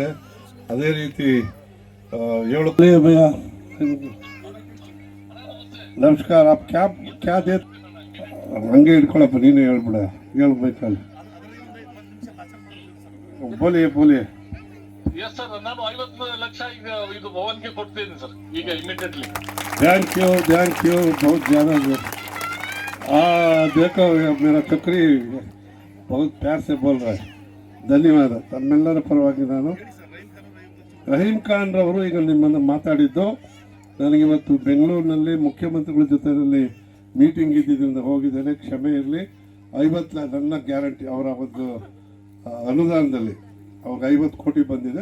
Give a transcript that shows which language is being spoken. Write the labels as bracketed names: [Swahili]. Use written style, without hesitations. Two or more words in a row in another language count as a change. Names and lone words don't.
[Kannada] ಅದೇ ರೀತಿ ಭಯ ನಮಸ್ಕಾರ. ಕ್ಯಾ ದೇ ಹಂಗೆ ಹಿಡ್ಕೊಳಪ್ಪ, ನೀನು ಹೇಳ್ಬಿಡ, ಹೇಳ್ಬೇಕಲ್ಲ. [Hindi] ಬೋಲಿಯೇ [Kannada] ನಾನು 50 ಲಕ್ಷ ಈಗ ಇದು ಭವನ್ಗೆ ಕೊಡ್ತೇನೆ ಸರ್, ಈಗ ಇಮಿಡಿಯೇಟ್ಲಿ. [English] thank you [Hindi] बहुत ज़्यादा. देखो मेरा चक्री बहुत प्यार से बोल रहा है. [Kannada] ಧನ್ಯವಾದ. ತಮ್ಮೆಲ್ಲರ ಪರವಾಗಿ ನಾನು ರಹೀಮ್ ಖಾನ್ ರವರು ಈಗ ನಿಮ್ಮನ್ನು ಮಾತಾಡಿದ್ದು. ನನಗಿವತ್ತು ಬೆಂಗಳೂರಿನಲ್ಲಿ ಮುಖ್ಯಮಂತ್ರಿಗಳ ಜೊತೆಯಲ್ಲಿ ಮೀಟಿಂಗ್ ಇದ್ದಿದ್ದರಿಂದ ಹೋಗಿದ್ದೇನೆ, ಕ್ಷಮೆ ಇರಲಿ. 50 ನನ್ನ ಗ್ಯಾರಂಟಿ ಅವರ ಒಂದು ಅನುದಾನದಲ್ಲಿ ಅವಾಗ 50 ಕೋಟಿ ಬಂದಿದೆ.